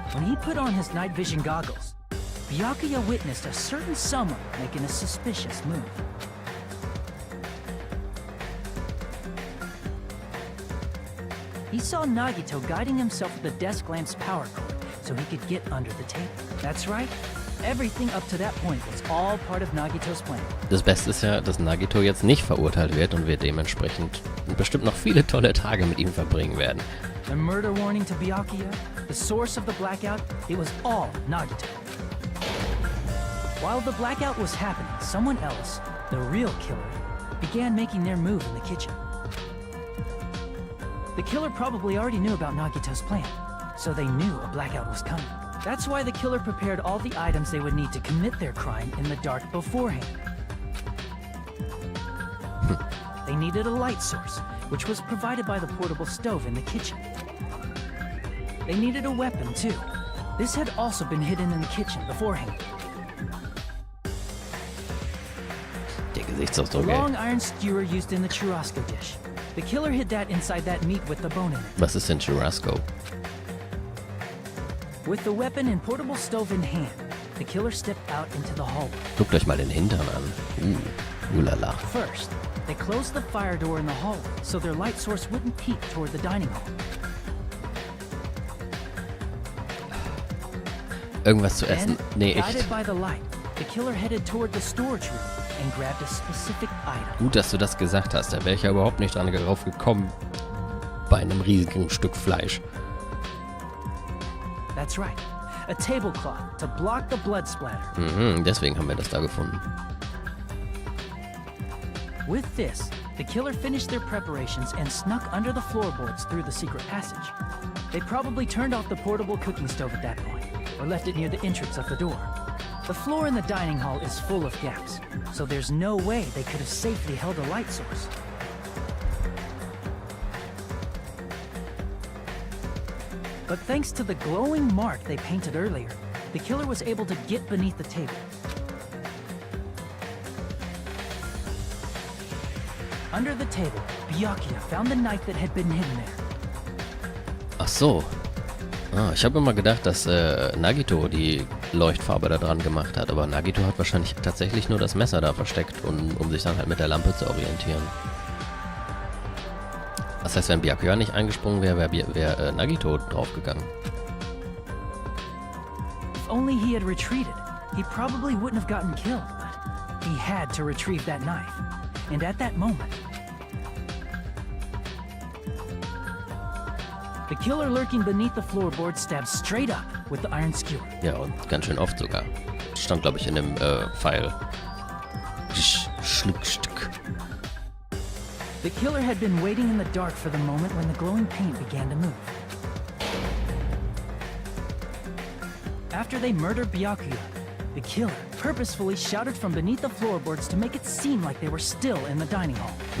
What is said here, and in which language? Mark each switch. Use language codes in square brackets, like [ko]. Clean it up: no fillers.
[en] When he put on his night vision goggles, Byakuya witnessed a certain someone making a suspicious move. He saw Nagito guiding himself with the desk lamp's power cord so he could get under the table. That's right, Everything up to that point was all part of Nagito's plan. [de] Das Beste ist ja, dass Nagito jetzt nicht verurteilt wird und wir dementsprechend bestimmt noch viele tolle Tage mit ihm verbringen werden. [en] The murder warning to Byakuya, the source of the blackout, it was all Nagito. While the blackout was happening, someone else, the real killer, began making their move in the kitchen. The killer probably already knew about Nagito's plan, so they knew a blackout was coming. That's why the killer prepared all the items they would need to commit their crime in the dark beforehand. They needed a light source, which was provided by the portable stove in the kitchen. They needed a weapon, too. This had also been hidden in the kitchen beforehand. [de] Der Gesichtsausdruck, [en] The ey. long iron skewer used in the churrasco dish. The killer hid that inside that meat with the bone in it. [de] Was ist denn Churrasco? [en] With the weapon and portable stove in hand, the killer stepped out into the hallway. [de] Guckt euch mal den Hintern an. Ulala. [en] First, they closed the fire door in the hallway so their light source wouldn't peek toward the dining hall. [de] Irgendwas zu essen? [en] Then, [de] Nee, [en] guided [de] echt. [en] by the light, the killer headed toward the storage room and grabbed a specific item. [de] Gut, dass du das gesagt hast. Da wäre ich ja überhaupt nicht drauf gekommen. Bei einem riesigen Stück Fleisch. [en] That's right, a tablecloth to block the blood splatter. [de] Mhm, deswegen haben wir das da gefunden. [en] With this, the killer finished their preparations and snuck under the floorboards through the secret passage. They probably turned off the portable cooking stove at that point, or left it near the entrance of the door. The floor in the dining hall is full of gaps, so there's no way they could have safely held a light source. But thanks to the glowing mark they painted earlier, the killer was able to get beneath the table. Under the table, Byakuya found the knife that had been hidden there. [de] Ach so. Ah, ich habe immer gedacht, dass Nagito die Leuchtfarbe da dran gemacht hat. Aber Nagito hat wahrscheinlich tatsächlich nur das Messer da versteckt, um sich dann halt mit der Lampe zu orientieren. Das heißt, wenn Byakuya nicht eingesprungen wäre, wäre Nagito draufgegangen. [en] If only he had retreated, he probably wouldn't have gotten killed, but he had to retrieve that knife. And at that moment, the killer lurking beneath the floorboard stabbed straight up with the iron skewer. [de] Ja, und ganz schön oft sogar. Stand, glaube ich, in dem Pfeil. Schluckstück. [en] The killer had been waiting in the dark for the moment when the glowing paint began to move. After they murdered Byakuya, the killer purposefully shouted from beneath the floorboards to make it seem like they were still in the dining hall.